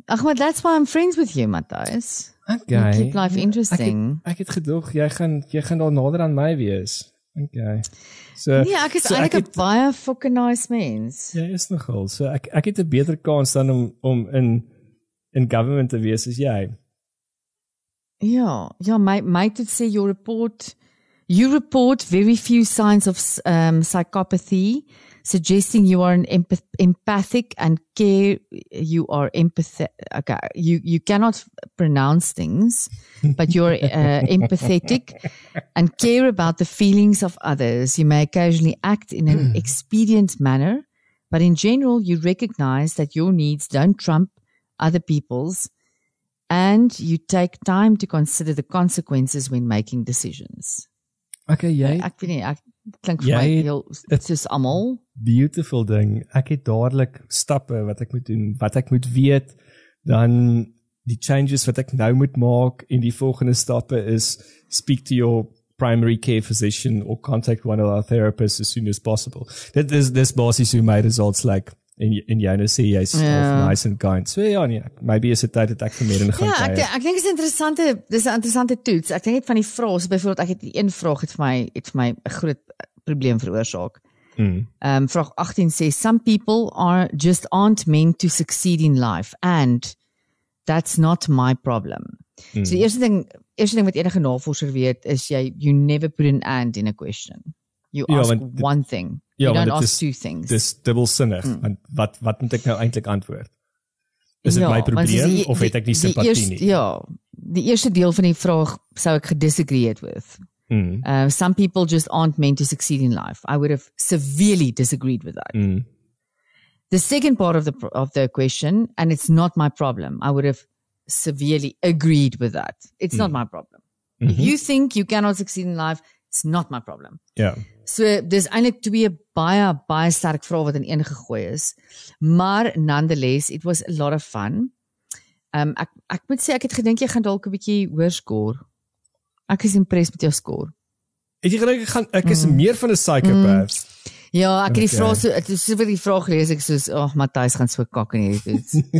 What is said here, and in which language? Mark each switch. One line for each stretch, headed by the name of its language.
Afrikaans: Ag, maar
English: that's why I'm friends with you, Matthys. Okay. You keep life interesting.
Afrikaans: Ek het gedog jy gaan daar nader aan my wees.
English: Okay. So
Afrikaans: nee, ek is eintlik 'n baie fucking nice mens. Ja, is nogal. So ek het 'n beter kans dan om in government te wees as jy. Ja, my toets sê
English: you report very few signs of psychopathy, suggesting you are an empathic and care. You are empathetic. Okay, you cannot pronounce things, but you're empathetic and care about the feelings of others. You may occasionally act in an expedient manner, but in general, you recognize that your needs don't trump other people's, and you take time to consider the consequences when making decisions.
Afrikaans: Okay, jy. Ek weet nie, ek klink vir my heel soos almal. Beautiful ding. Ek het dadelik stappe wat ek moet doen, wat ek moet weet, dan die changes wat ek nou moet maak en die volgende stappe is
English: speak to your primary care physician or contact one of our therapists as soon as possible.
Afrikaans: This basies hoe my results like en jy nou sê jy's
English: nice and kind.
Afrikaans: So ja, nee, maybe is dit tyd dat ek vermeer en gaan kyk. Ja, ek dink dis 'n interessante toets. Ek dink net van die vrae, so byvoorbeeld ek het die een vraag het vir my 'n groot probleem veroorsaak. Vraag 18 sê
English: some people aren't meant to succeed in life and that's not my problem.
Afrikaans: So die eerste ding wat enige navorser weet is
English: you never put an and in a question. You ask one thing. You don't ask two things.
Afrikaans: Dis dubbelsinnig. Want wat moet ek nou eintlik antwoord? Is dit my probleem of het ek nie simpatie nie? Ja, die eerste deel van die vraag sou ek gedisagree het with.
English: Some people just aren't meant to succeed in life. I would have severely disagreed with that. The second part of the question, and it's not my problem, I would have severely agreed with that. It's not my problem. If you think you cannot succeed in life, it's not my problem.
Afrikaans: Ja. So dis eintlik twee baie sterk vrae wat in een gegooi is. Maar
English: nonetheless, it was a lot of fun.
Afrikaans: Ek moet sê ek het gedink jy gaan dalk 'n bietjie hoër score. Ek is impressed met jou score. Het jy gedink ek is meer van 'n psychopath? Ja, ek het die vrae so vir die vraag gelees ek soos, Matthys gaan so kak in hierdie toets.